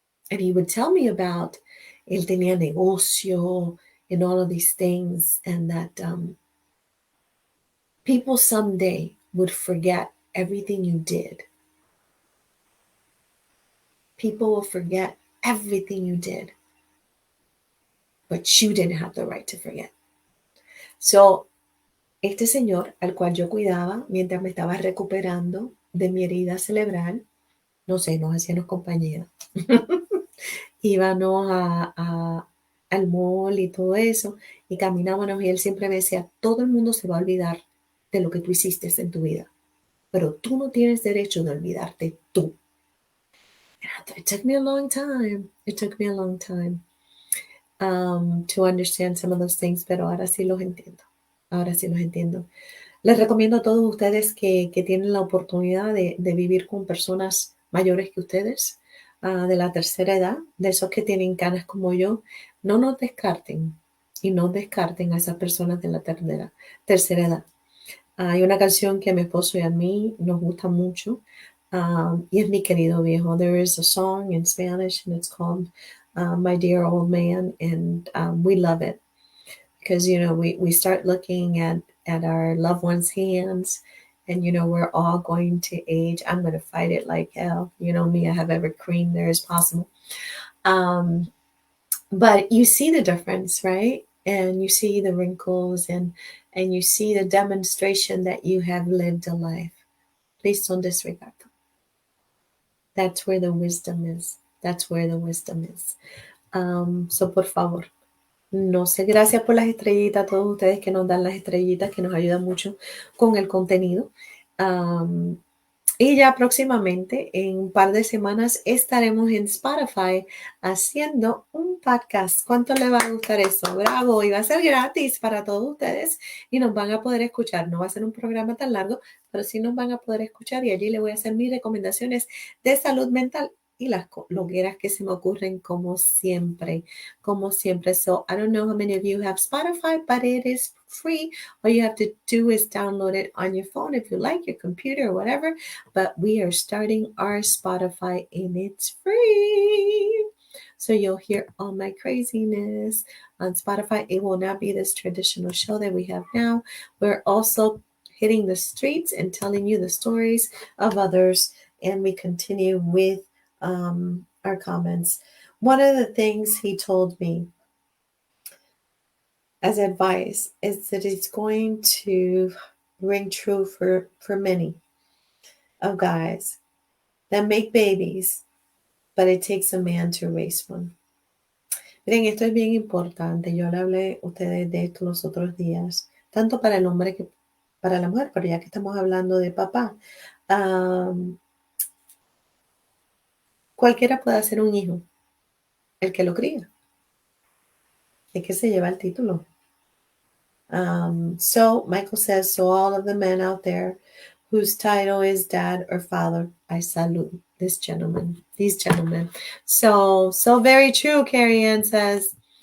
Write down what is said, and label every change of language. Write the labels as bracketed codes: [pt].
[en] And he would tell me about, [es] él tenía negocio [en] and all of these things, and that People someday would forget everything you did. People will forget everything you did, but you didn't have the right to forget. [es] So, este señor al cual yo cuidaba mientras me estaba recuperando de mi herida cerebral, no sé, nos hacíamos compañía. Íbamos al mall y todo eso, y caminábamos, y él siempre me decía, todo el mundo se va a olvidar de lo que tú hiciste en tu vida, pero tú no tienes derecho de olvidarte tú. [en] It took me a long time. It took me a long time to understand some of those things, [es] pero ahora sí los entiendo. [en] Ahora sí los entiendo. [es] Les recomiendo a todos ustedes que tienen la oportunidad de vivir con personas mayores que ustedes, de la tercera edad, de esos que tienen canas como yo, no nos descarten y no descarten a esas personas de la tercera edad. Hay una canción que a mi esposo y a mí nos gusta mucho, y es Mi Querido Viejo. [en] There is a song in Spanish and it's called My Dear Old Man, and we love it because, we start looking at our loved ones' hands, and, we're all going to age. I'm going to fight it like hell. You know me, I have every cream there is possible. But you see the difference, right? And you see the wrinkles, and you see the demonstration that you have lived a life. Please don't disregard them. That's where the wisdom is. That's where the wisdom is. [es] So, por favor, no sé, gracias por las estrellitas, a todos ustedes que nos dan las estrellitas, que nos ayudan mucho con el contenido. Y ya próximamente, en un par de semanas, estaremos en Spotify haciendo un podcast. ¿Cuánto le va a gustar eso? Bravo, y va a ser gratis para todos ustedes y nos van a poder escuchar. No va a ser un programa tan largo, pero sí nos van a poder escuchar, y allí le voy a hacer mis recomendaciones de salud mental y las loqueras que se me ocurren como siempre, como siempre. [en] So, I don't know how many of you have Spotify, but it is free. All you have to do is download it on your phone if you like, your computer or whatever. But we are starting our Spotify and it's free. So you'll hear all my craziness on Spotify. It will not be this traditional show that we have now. We're also hitting the streets and telling you the stories of others, and we continue with our comments. One of the things he told me as advice is that it's going to ring true for many of guys that make babies, but it takes a man to raise one. [es] Miren, esto es bien importante. Yo le hablé a ustedes de esto los otros días, tanto para el hombre que para la mujer, pero ya que estamos hablando de papá, cualquiera puede hacer un hijo, el que lo cría, el que se lleva el título. [en] So Michael says, so all of the men out there whose title is dad or father, I salute these gentlemen. So very true, Carrie Ann says.